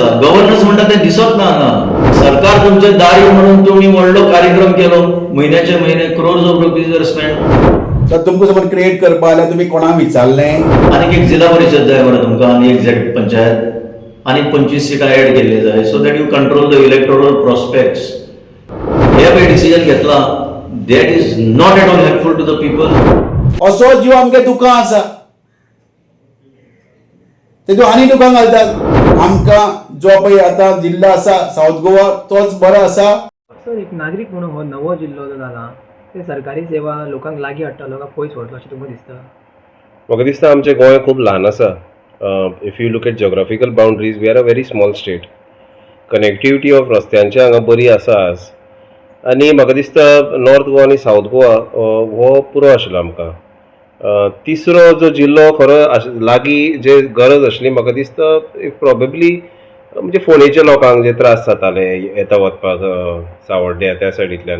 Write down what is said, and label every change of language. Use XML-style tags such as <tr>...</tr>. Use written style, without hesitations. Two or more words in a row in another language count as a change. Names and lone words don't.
<kok>गव्हर्नन्स म्हणटा तें दिसत ना हांगा. सरकार तुमचे दारी म्हणून तुमी व्हडलो कार्यक्रम केलो, म्हयन्याचे म्हयने</kok> <en>crores of rupees are spend.</en> <kok>तर तुमकां समज क्रिएट करपा जाल्यार तुमी कोणाक विचारलें? आनीक एक जिल्हा परिशद जाय मरे तुमकां, आनी एक झेड पंचायत, आनी 25 सिटां एड केल्ली जाय,</kok> <en>so that you control the electoral prospects.</en> <kok>हे पळय डिसिजन घेतला,</kok> <en>that is not at all helpful to the people.</en> <kok>असो जीव आमगे दुकां आसा, तेतून आनी दुकां घालतात. आमकां जो पळय आतां जिल्लो आसा सावथ गोवा तोच बरो आसा. सर, एक नागरीक म्हणून हो नवो जिल्लो जो जाला ते सरकारी सेवा लोकांक लागीं हाडटलो काय पयस व्हरतलो अशें तुमकां दिसता? म्हाका दिसता आमचें गोंय खूब ल्हान आसा.</kok> <en>if you look at geographical boundaries, we are a very small state. connectivity of</en> <kok>रस्त्यांची हांगा बरी आसा आज. आनी म्हाका दिसता नॉर्थ गोवा आनी सावथ गोवा हो पुरो आशिल्लो आमकां. तिसरो जो जिल्लो खरो लागीं जे गरज आशिल्ली म्हाका दिसता प्रॉबेबली म्हणजे फोंडेच्या लोकांक जे त्रास जाताले येता वचपाक सावर्ड्या त्या सायडींतल्यान.</kok>